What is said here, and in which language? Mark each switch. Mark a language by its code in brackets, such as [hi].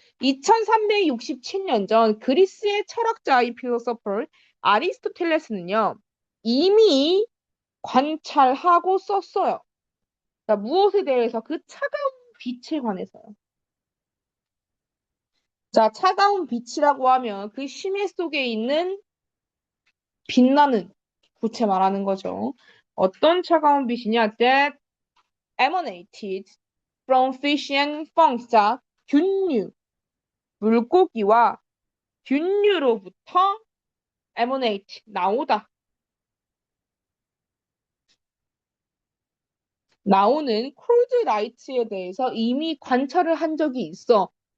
[ko] 2367년 전 그리스의 철학자의 필로소퍼 아리스토텔레스는요, 이미 관찰하고 썼어요. 자, 무엇에 대해서? 그 차가운 빛에 관해서요. 자, 차가운 빛이라고 하면 그 심해 속에 있는 빛나는 구체 말하는 거죠. 어떤 차가운 빛이냐? [en] That emanated from fish and frogs. [ko] 자, 균류, 물고기와 균류로부터 emanate, 나오다. 나오는 [en] cold light [ko] 에 대해서 이미 관찰을 한 적이 있어.